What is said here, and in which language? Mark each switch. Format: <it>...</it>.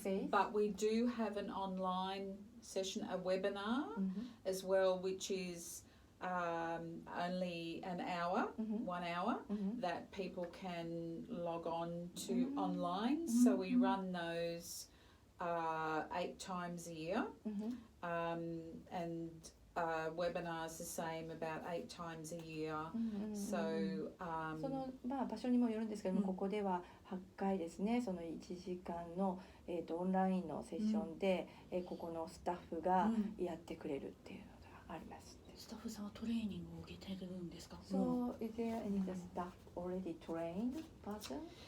<en>But we do have an online session, a webinar as well, which is only an hour, 1 hour, that people can log on to online. So we run those 8 times a year, and webinars the same about 8 times a year. So</en> <ja>その場所にもよるんですけども、ここでは8回ですね、その1時間の、オンラインのセッションで、ここのスタッフがやってくれるっていうのがあります。スタッフさんはトレーニングを受けてるんですか？</ja> <en>So is there any staff already trained person?</en>